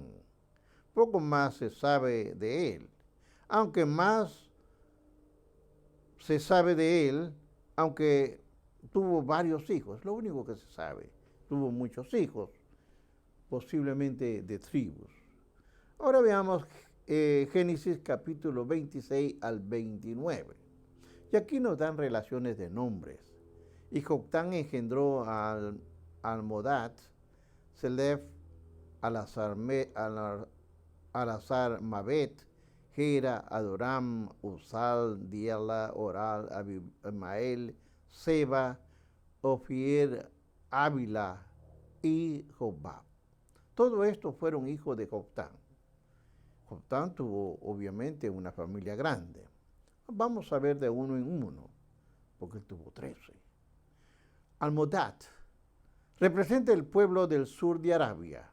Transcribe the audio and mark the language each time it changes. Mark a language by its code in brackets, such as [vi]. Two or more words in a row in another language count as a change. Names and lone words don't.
[es] Poco más se sabe de él, aunque más se sabe de él, aunque tuvo varios hijos, lo único que se sabe. Tuvo muchos hijos, posiblemente de tribus. Ahora veamos Génesis capítulo 26 al 29. Y aquí nos dan relaciones de nombres. Y Joctán engendró a Almodad, Selef, Alazar Mabet, Gera, Adoram, Uzal, Diela, Oral, Abimael, Seba, Ofier, Ávila y Jobab. Todo esto fueron hijos de Joctán. Joctán tuvo obviamente una familia grande. Vamos a ver de uno en uno, porque él tuvo 13. Almodad representa el pueblo del sur de Arabia.